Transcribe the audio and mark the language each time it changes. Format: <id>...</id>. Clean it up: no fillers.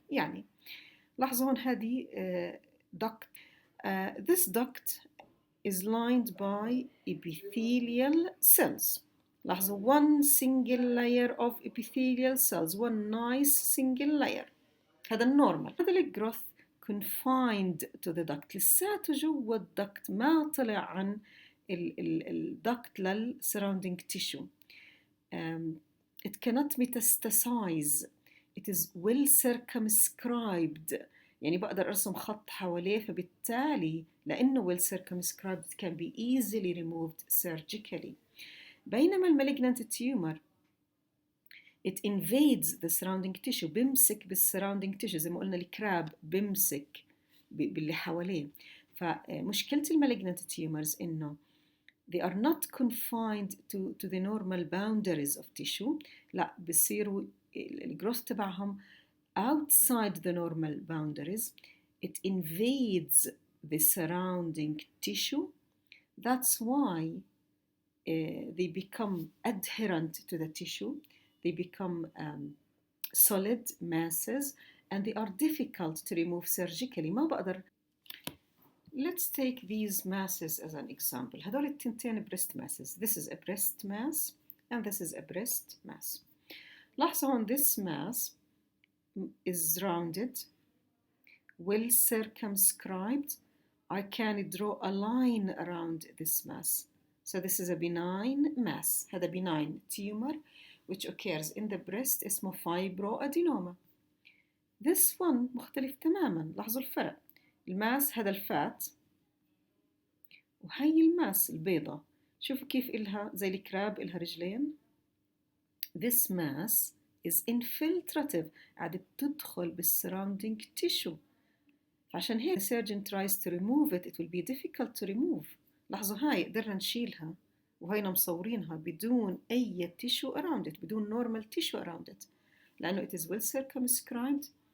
<ar>يعني لاحظوا هون هذه duct.</ar> <en>This duct is lined by epithelial cells.</en> <ar>لاحظوا</ar> <en>one single layer of epithelial cells, one nice single layer.</en> <ar>هذا النورمال. هذا الجروث</ar> <en>confined to the duct،</en> <ar>لساته جوا الدكت، ما طلع عن الدكت للsurrounding tissue.</ar> <en>It cannot metastasize. It is well circumscribed.</en> <ar>يعني بقدر أرسم خط حواليه، فبالتالي لأنه</ar> <en>well circumscribed it can be easily removed surgically.</en> <ar>بينما المalignant</ar> <en>tumor it invades the surrounding tissue،</en> <ar>بمسك بالsurrounding tissue زي ما قلنا الكراب بمسك باللي حواليه.</ar> <en>فمشكلة المalignant tumors إنه they are not confined to the normal boundaries of tissue،</en> <ar>لا بصيروا الجروث تبعهم</ar> <en>outside the normal boundaries. It invades the surrounding tissue. That's why they become adherent to the tissue. They become solid masses and they are difficult to remove surgically.</en> <ar>ما بقدر.</ar> <en>Let's take these masses as an example.</en> <ar>هدول التنتين</ar> <en>breast masses. This is a breast mass and this is a breast mass.</en> <ar>لاحظوا هون</ar> <en>this mass is rounded, well circumscribed. I can draw a line around this mass. So this is a benign mass. هذا benign tumor which occurs in the breast اسمه fibroadenoma. This one</en> <ar>مختلف تماما. لاحظوا الفرق. الماس هذا الفات وهي الماس البيضة. شوفوا كيف إلها زي الكراب إلها رجلين.</ar> <en>This mass is infiltrative،</en> <ar>قاعدة بتدخل</ar> <en>بالsurrounding tissue.</en> <ar>فعشان هيك</ar> <en>the surgeon tries to remove it, it will be difficult to remove.</en> <ar>لاحظوا هاي قدرنا نشيلها وهينا مصورينها بدون أي tissue around it، بدون</ar> <en>normal tissue around it،</en> <ar>لأنه</ar> <en>it is well circumscribed.</en>